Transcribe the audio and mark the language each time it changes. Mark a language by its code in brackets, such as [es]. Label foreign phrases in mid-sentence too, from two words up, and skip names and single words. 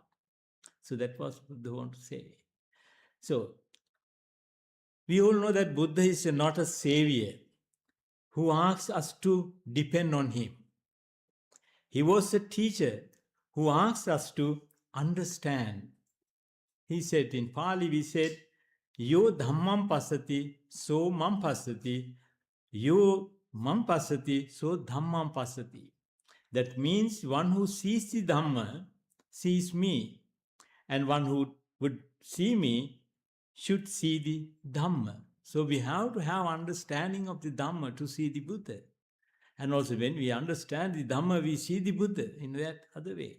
[en] So that was what Buddha wanted to say. So, we all know that Buddha is not a savior who asks us to depend on him. He was a teacher who asks us to understand. He said, in Pali we said, [pi] Yo dhammam pasati, so mam pasati, Yo mam pasati, so dhammam pasati. [en] That means one who sees the Dhamma sees me, and one who would see me should see the Dhamma. So we have to have understanding of the Dhamma to see the Buddha. And also when we understand the Dhamma, we see the Buddha in that other way.